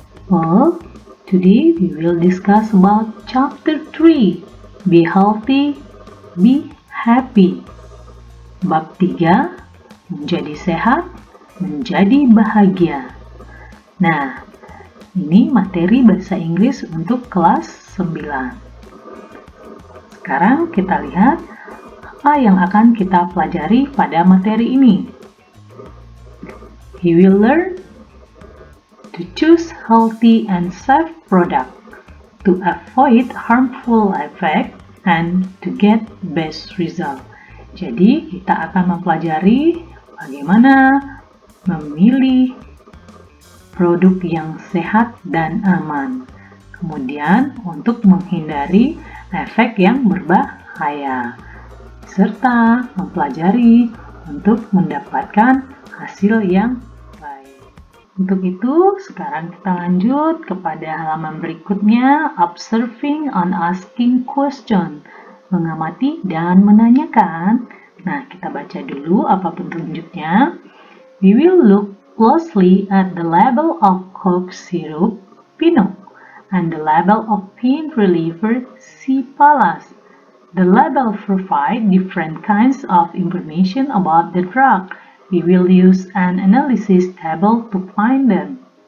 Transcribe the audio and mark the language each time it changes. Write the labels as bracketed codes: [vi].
[en] Well, today we will discuss about chapter 3. Be healthy, be happy. [id] Bab 3, menjadi sehat, menjadi bahagia. Nah, ini materi bahasa Inggris untuk kelas 9. Sekarang kita lihat apa yang akan kita pelajari pada materi ini. [en] We will learn to choose healthy and safe product, to avoid harmful effect, and to get best result. [id] Jadi, kita akan mempelajari bagaimana memilih produk yang sehat dan aman. Kemudian untuk menghindari efek yang berbahaya, serta mempelajari untuk mendapatkan hasil yang baik. Untuk itu, sekarang kita lanjut kepada halaman berikutnya, [en] observing and asking question, [id] mengamati dan menanyakan. Nah, kita baca dulu apa petunjuknya. [en] We will look closely at the label of cough syrup, Pino, and the label of pain reliever, Cialis. The label provide different kinds of information about the drug. We will use an analysis table to find them.